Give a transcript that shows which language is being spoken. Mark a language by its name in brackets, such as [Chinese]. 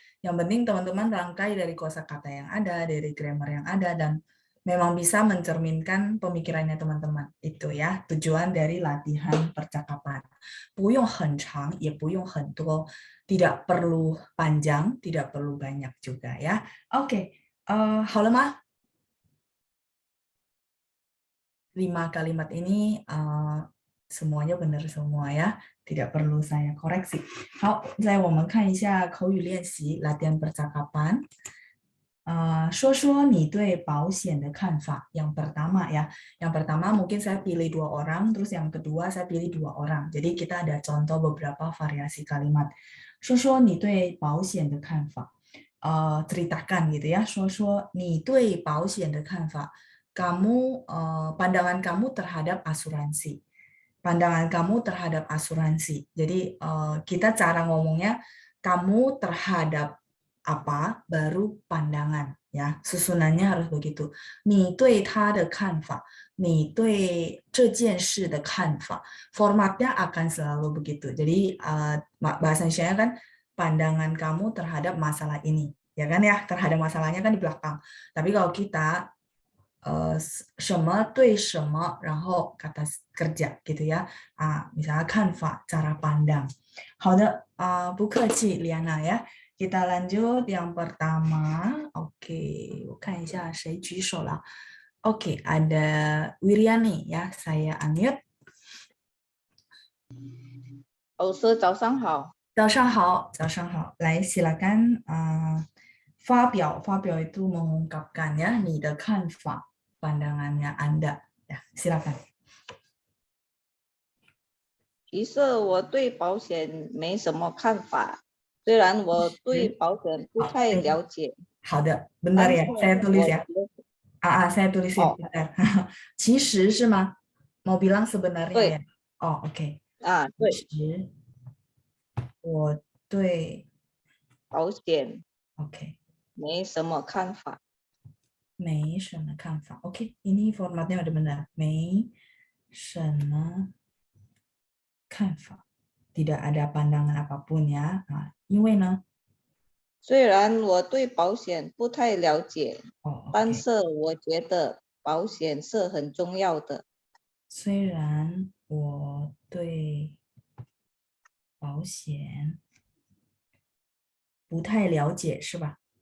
[Indonesian] Yang penting teman-teman rangkai dari kosakata yang ada, dari grammar yang ada, dan memang bisa mencerminkan pemikirannya teman-teman. Itu ya, tujuan dari latihan percakapan. [Chinese] 不用很长, ya 不用很多. [Indonesian] Tidak perlu panjang, tidak perlu banyak juga ya. [Chinese] Oke, 好了吗? [Indonesian] 5 kalimat ini semuanya benar semua ya. Tidak perlu saya koreksi. [Chinese] 好，在我们看一下口语练习 [Indonesian] latihan percakapan. [Chinese] 说说你对保险的看法. [Indonesian] Yang pertama ya. Yang pertama mungkin saya pilih 2 orang, terus yang kedua saya pilih 2 orang. Jadi kita ada contoh beberapa variasi kalimat. [Chinese] 说说你对保险的看法. [Indonesian] Ceritakan gitu ya. [Chinese] 说说你对保险的看法. [Indonesian] Kamu pandangan kamu terhadap asuransi. Pandangan kamu terhadap asuransi. Jadi kita cara ngomongnya kamu terhadap apa baru pandangan ya. Susunannya harus begitu. [Chinese] 你对他的看法，你对这件事的看法. [Indonesian] Formatnya akan selalu begitu. Jadi bahasa Indonesia kan pandangan kamu terhadap masalah ini. Ya kan ya, terhadap masalahnya kan di belakang. Tapi kalau kita [Chinese] 什么对什么 然后 [Indonesian] kata kerja gitu ya. Misalnya 看法 cara pandang. [Chinese] 好的，不客气 Liana ya. [Indonesian] Kita lanjut yang pertama. [Chinese] Oke, 我看一下谁举手了. [Indonesian] Oke, ada Wiriani ya. Saya unmute. [Chinese] 老师早上好。早上好，早上好。 [Indonesian] 来 silakan发表 itu mengungkapkan ya [Chinese] 你的看法 [Indonesian] pandangannya Anda ya, silakan. [Chinese] 其实我对保险没什么看法，虽然我对保险不太了解。 [Indonesian] 好的, benar ya, saya tulis ya. Saya tulisin bentar. [Chinese] 其实是吗? [Indonesian] Mau bilang sebenarnya ya? Oh, oke. [Chinese] 对。其实我对保险 oke 没什么看法。没什么看法. [Indonesian] Oke, ini formatnya udah benar. [Chinese] 没什么看法. [Indonesian] Tidak ada pandangan apapun ya. [Chinese] 因为呢? 虽然我对保险不太了解， 但 okay. 是我觉得保险是很重要的。虽然我对保险不太了解，是吧？